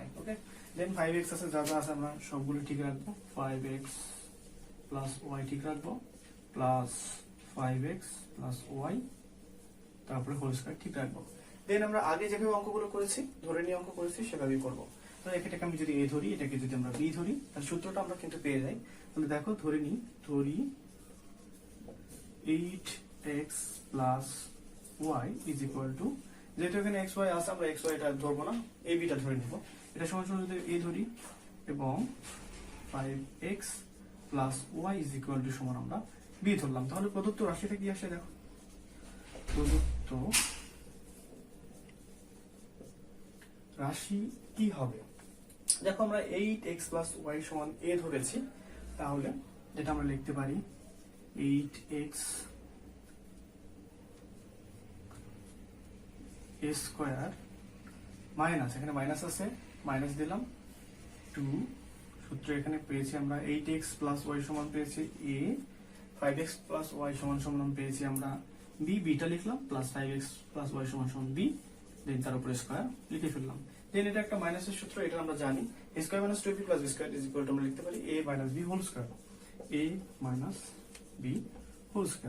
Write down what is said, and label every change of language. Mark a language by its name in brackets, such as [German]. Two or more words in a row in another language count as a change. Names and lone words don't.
[English] Okay, then [Bangla] 5x আছে, যা যা আছে আমরা সবগুলো ঠিক রাখবো, [English] 5x plus y [Bangla] ঠিক রাখবো, [English] plus 5x plus y, [Bangla] তারপরে [English] whole square [Bangla] ঠিক রাখবো। দেন আমরা আগে যেভাবে অঙ্কগুলো করেছি, ধরে নিয়ে অঙ্ক করেছি সেভাবেই করবো। তো এটাকে আমি যদি a ধরি, এটাকে যদি আমরা b ধরি, তাহলে সূত্রটা আমরা কিন্তু পেয়ে যাই। তাহলে দেখো ধরি [English] 8x plus y is equal to, [Bangla] যেহেতু এখানে xy আছে আমরা xy এটা ধরবো না, a b টা ধরে নিব। এটা সমান সমান যদি a ধরি এবং [English] 5x plus y is equal to [Bangla] সমান আমরা b ধরলাম, তাহলে প্রদত্ত রাশিটা কি আসে দেখো, প্রদত্ত রাশি কি হবে দেখো, আমরা [English] 8x plus y [Bangla] সমান a ধরেছি, তাহলে যেটা আমরা লিখতে পারি 8x [English] a square minus, [Bangla] এখানে মাইনাস আছে মাইনাস দিলাম 2, সূত্র এখানে পেয়েছি আমরা [English] 8x plus y [Bangla] সমান পেয়েছি a, [English] 5x plus y [Bangla] সমান সমান পেয়েছি আমরা b, বিটা লিখলাম, [English] plus 5x plus y [Bangla] সমান সমান b, দেন তার উপরে স্কয়ার লিখে ফেললাম। দেন এটা একটা মাইনাসের সূত্র, এটা আমরা জানি, [English] a square minus 2b plus b square is equal to [Bangla] আমরা লিখতে পারি [English] a minus b whole square, a minus b whole square.